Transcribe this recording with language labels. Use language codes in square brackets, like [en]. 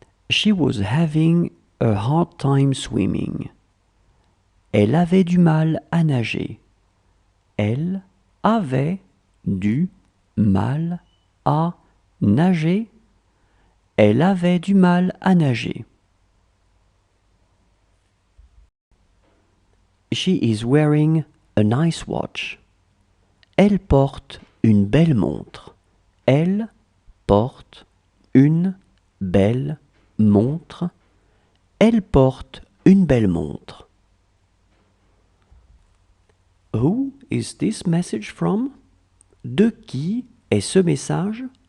[en] She was having a hard time swimming. [fr] Elle avait du mal à nager. Elle avait du mal à nager. Elle avait du mal à nager. [en] She is wearing a nice watch. [fr] Elle porte une belle montre. Elle porte une belle montre. Elle porte une belle montre. [en] Who is this message from? [fr] De qui est ce message?